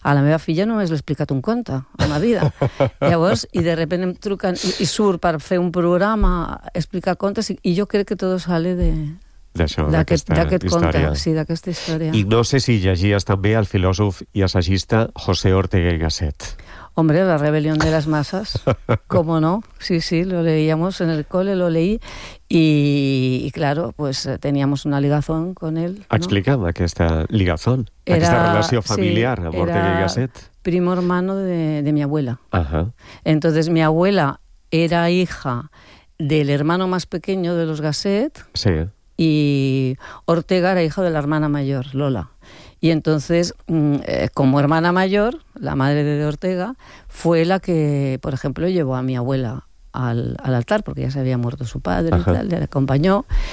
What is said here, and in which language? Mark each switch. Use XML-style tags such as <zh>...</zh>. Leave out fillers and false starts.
<ca>A la meva filla només l'he explicat un conte a ma vida. Llavors, i</ca> <es>de repente</es> <ca>em truquen i surt per fer un programa explicar contes i jo crec que tot sale d'aquest conte, sí, d'aquesta història. I no sé si llegies també el filòsof i assagista José Ortega y Gasset.</ca> <es>Hombre, La rebelión de las masas, ¿cómo no? Sí, sí, lo leíamos en el cole, lo leí, y claro, pues teníamos una ligazón con él. ¿No?</es> <ca>Explica'm aquesta ligazón, era, aquesta relació familiar, sí, amb Ortega y Gasset.</ca> <es>Era primo hermano de mi abuela. Ajá. Entonces, mi abuela era hija del hermano más pequeño de los Gasset, sí. Y Ortega era hijo de la hermana mayor, Lola. Y entonces, como hermana mayor, la madre de Ortega, fue la que, por ejemplo, llevó a mi abuela al altar, porque ya se había muerto su padre, ajá, y tal, le acompañó.</es>